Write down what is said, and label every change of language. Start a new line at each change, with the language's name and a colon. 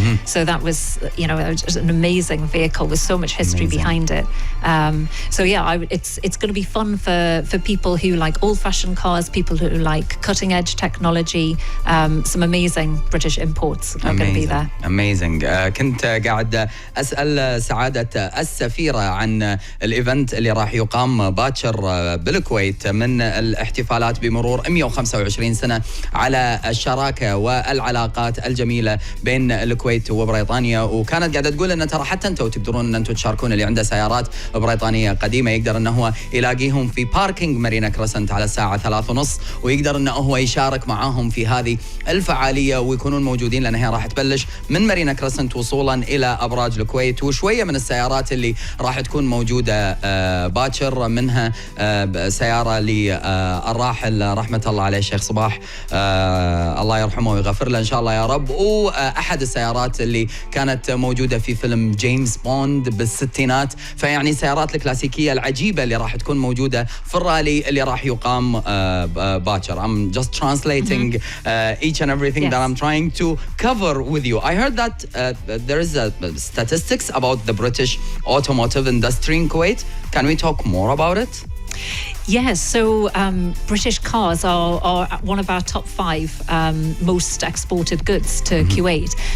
English: So that was, just an amazing vehicle with so much history behind it. So yeah, it's going to be fun for people who like old-fashioned cars, people who like cutting-edge technology. Some amazing British imports are going to be there. Amazing.
Arabic: كنت قاعد أسأل سعادة السفيرة عن الإيفنت اللي راح يقام باكر بالكويت من الاحتفالات بمرور 125 سنة على الشراكة والعلاقات الجميلة بين الكويت وبريطانيا. وكانت قاعدة تقول أن ترى حتى أنتوا تقدرون أن أنتوا تشاركون، اللي عنده سيارات بريطانية قديمة يقدر أنه هو يلاقيهم في باركينج مارينا كريسنت على الساعة 3:30، ويقدر أنه هو يشارك معاهم في هذه الفعالية ويكونون موجودين، لأن هي راح تبلش من مارينا كريسنت وصولا إلى أبراج الكويت. وشوية من السيارات اللي راح تكون موجودة باكر منها سيارة للراحل رحمة الله عليه الشيخ صباح، الله يرحمه ويغفر له إن شاء الله يا رب، وأحد السيارات اللي كانت موجودة في فيلم جيمس بوند بالستينات. فيعني السيارات الكلاسيكية العجيبة اللي راح تكون موجودة في الرالي اللي راح يقام باكر.
English: I'm just translating each and everything that I'm trying to cover with you. I heard that there is statistics about the British automotive industry in Kuwait. Can we talk more about it? Yes, so British cars are one of our top 5 most exported goods to Kuwait.